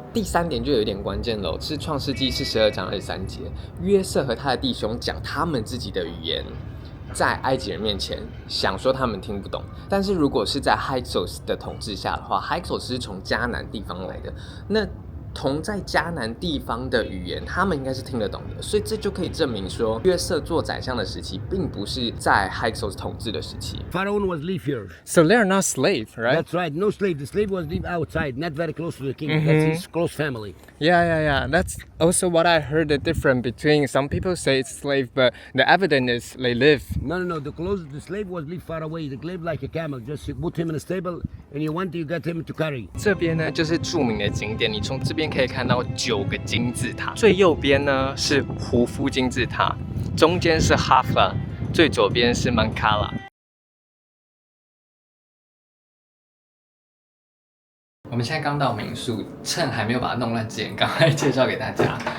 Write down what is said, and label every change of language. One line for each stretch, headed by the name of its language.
Chinese: 第3点就有一点关键了，是创世纪42章23节，约瑟和他的弟兄讲他们自己的语言，在埃及人面前想说他们听不懂，但是如果是在 Hyksos 的统治下的话 ，Hyksos 是从迦南地方来的，那同在迦南地方的语言，他们应该是听得懂的，所以这就可以证明说，约瑟做宰相的时期，并不是在 Hyksos 统治的时期。
English: Pharaoh was live here. So they're not slave, right? That's right. No slave. The slave was live outside, not very close to the king. That's his close family. Yeah. That's also what I heard the difference between some people say it's slave, but the evidence is they live. No. The slave was live far away. The slave like a camel. Just you put him in a stable, and you get him to carry.
Chinese: 这边呢就是著名的景点，你从这边可以看到9个金字塔。最右边呢是胡夫金字塔，中间是哈夫拉，最左边是曼卡拉。我们现在刚到民宿，趁还没有把它弄乱之前，赶快介绍给大家。